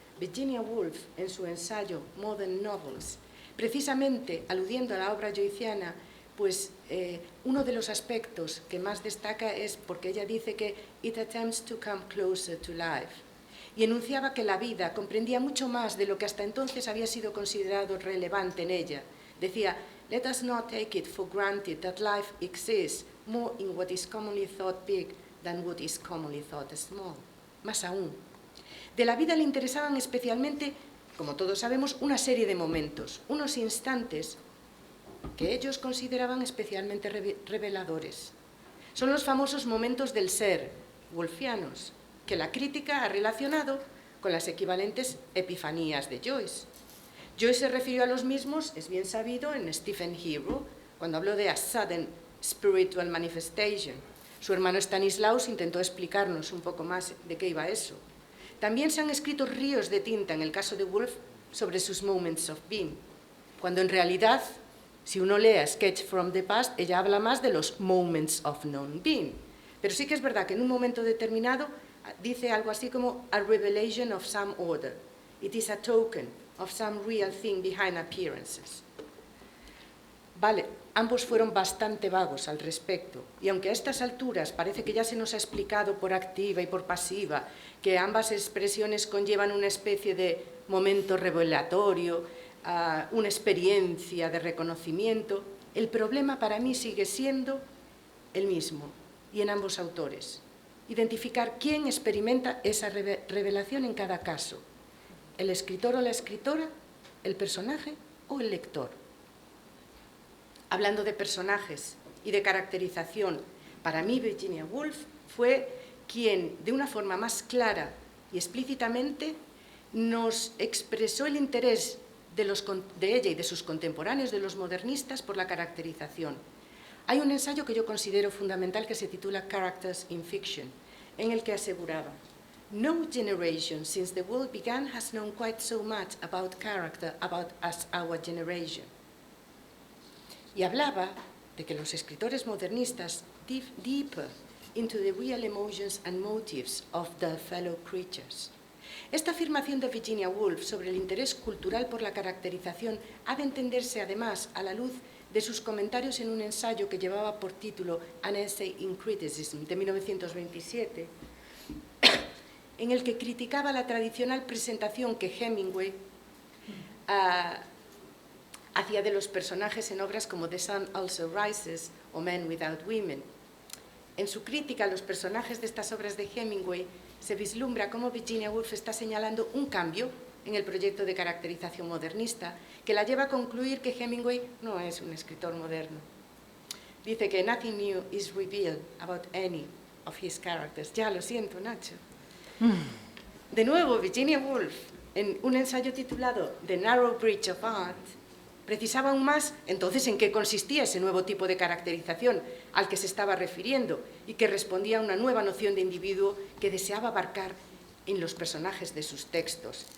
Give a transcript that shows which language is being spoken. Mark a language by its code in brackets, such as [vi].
[es] Virginia Woolf, en su ensayo Modern Novels, precisamente aludiendo a la obra joyciana, pues uno de los aspectos que más destaca es porque ella dice que [en] it attempts to come closer to life, [es] y enunciaba que la vida comprendía mucho más de lo que hasta entonces había sido considerado relevante en ella. Decía, [en] let us not take it for granted that life exists more in what is commonly thought big than what is commonly thought small. [es] Más aún, de la vida le interesaban especialmente, como todos sabemos, una serie de momentos, unos instantes que ellos consideraban especialmente reveladores. Son los famosos momentos del ser, wolfianos, que la crítica ha relacionado con las equivalentes epifanías de Joyce. Joyce se refirió a los mismos, es bien sabido, en Stephen Hero, cuando habló de [en] a sudden spiritual manifestation. [es] Su hermano Stanislaus intentó explicarnos un poco más de qué iba eso. También se han escrito ríos de tinta, en el caso de Woolf, sobre sus [en] moments of being, [es] cuando en realidad, si uno lee a Sketch from the Past, ella habla más de los [en] moments of non-being. [es] Pero sí que es verdad que en un momento determinado dice algo así como [en] a revelation of some order. It is a token of some real thing behind appearances. [es] Vale, ambos fueron bastante vagos al respecto, y aunque a estas alturas parece que ya se nos ha explicado por activa y por pasiva que ambas expresiones conllevan una especie de momento revelatorio, una experiencia de reconocimiento, el problema para mí sigue siendo el mismo, y en ambos autores. Identificar quién experimenta esa revelación en cada caso, el escritor o la escritora, el personaje o el lector. Hablando de personajes y de caracterización, para mí Virginia Woolf fue quien, de una forma más clara y explícitamente, nos expresó el interés de ella y de sus contemporáneos, de los modernistas, por la caracterización. Hay un ensayo que yo considero fundamental que se titula Characters in Fiction, en el que aseguraba: [en] No generation since the world began has known quite so much about character as our generation. [es] Y hablaba de que los escritores modernistas [en] dive deeper into the real emotions and motives of their fellow creatures. [es] Esta afirmación de Virginia Woolf sobre el interés cultural por la caracterización ha de entenderse además a la luz de sus comentarios en un ensayo que llevaba por título An Essay in Criticism, de 1927, en el que criticaba la tradicional presentación que Hemingway hacía de los personajes en obras como The Sun Also Rises o Men Without Women. En su crítica a los personajes de estas obras de Hemingway se vislumbra cómo Virginia Woolf está señalando un cambio en el proyecto de caracterización modernista que la lleva a concluir que Hemingway no es un escritor moderno. Dice que [en] nothing new is revealed about any of his characters. [es] Ya, lo siento, Nacho. De nuevo, Virginia Woolf, en un ensayo titulado The Narrow Bridge of Art, precisaba aún más entonces en qué consistía ese nuevo tipo de caracterización al que se estaba refiriendo y que respondía a una nueva noción de individuo que deseaba abarcar en los personajes de sus textos.